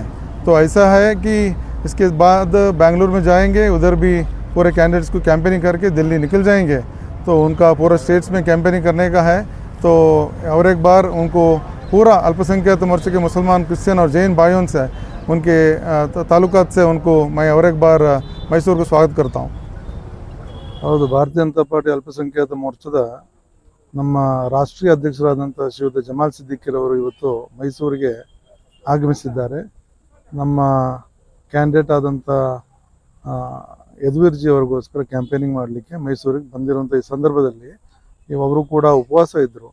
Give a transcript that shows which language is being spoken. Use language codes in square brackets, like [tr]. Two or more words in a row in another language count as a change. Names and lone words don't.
[hi] तो ऐसा है कि इसके बाद बेंगलुरु में जाएंगे, उधर भी पूरे कैंडिडेट्स को कैंपेनिंग करके दिल्ली निकल जाएंगे। तो उनका पूरा स्टेट्स में कैंपेनिंग करने का है। तो और एक बार उनको पूरा अल्पसंख्यक मोर्चे के मुसलमान, क्रिश्चियन और जैन भाइयों से उनके ताल्लुकात से उनको मैं और एक बार मैसूर को स्वागत करता हूँ। [kn] ಹೌದು, ಭಾರತೀಯ ಜನತಾ ಪಾರ್ಟಿ ಅಲ್ಪಸಂಖ್ಯಾತ ಮೋರ್ಚಾದ ನಮ್ಮ ರಾಷ್ಟ್ರೀಯ ಅಧ್ಯಕ್ಷರಾದಂಥ ಶ್ರೀಯುತ ಜಮಾಲ್ ಸಿದ್ದಿಕಿರವರು ಇವತ್ತು ಮೈಸೂರಿಗೆ ಆಗಮಿಸಿದ್ದಾರೆ. ನಮ್ಮ ಕ್ಯಾಂಡಿಡೇಟ್ ಆದಂಥ ಯದುವೀರ್ ಜಿ ಅವರಿಗೋಸ್ಕರ ಕ್ಯಾಂಪೇನಿಂಗ್ ಮಾಡಲಿಕ್ಕೆ ಮೈಸೂರಿಗೆ ಬಂದಿರುವಂಥ ಈ ಸಂದರ್ಭದಲ್ಲಿ ಅವರು ಕೂಡ ಉಪವಾಸ ಇದ್ದರು.